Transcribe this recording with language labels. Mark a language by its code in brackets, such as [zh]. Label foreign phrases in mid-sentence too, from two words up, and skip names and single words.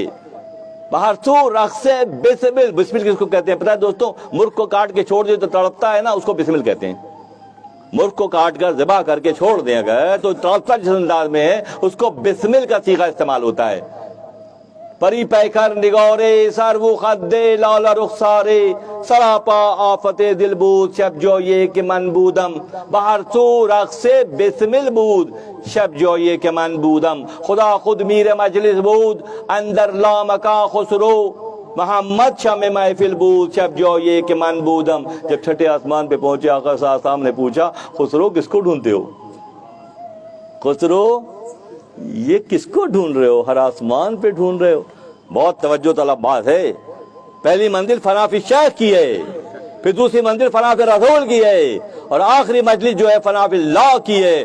[fa] باہر سو رقص بسمل, [ur] بسمل کس کو کہتے ہیں پتہ ہے دوستوں؟ مرغ کو کاٹ کے چھوڑ دے تو تڑپتا ہے نا, اس کو بسمل کہتے ہیں. مرغ کو کاٹ کر ذبح کر کے چھوڑ دیں اگر تو تڑپتا جس انداز میں ہے, اس کو بسمل کا صیغہ استعمال ہوتا ہے. [fa] پری پیکر نگارے سر وہ خدے لال رخسارے, سراپا آفت دل بود شب جو یہ کہ من بودم. بہر سو رقص بسمل بود شب جو یہ کہ من بودم. خدا خود میر مجلس بود اندر لامکاں خسرو. محمد شم محفل بود شب جو یہ کہ من بودم. [ur] جب چھٹے آسمان پہ پہنچے آقا صلی اللہ علیہ وسلم نے پوچھا خسرو کس کو ڈھونڈتے ہو؟ خسرو یہ کس کو ڈھونڈ رہے ہو؟ ہر آسمان پہ ڈھونڈ رہے ہو؟ بہت توجہ طلب بات ہے. پہلی منزل فنا فی شیخ کی ہے، پھر دوسری منزل فنا فی رسول کی ہے، اور آخری مجلس جو ہے فنا فی اللہ کی ہے.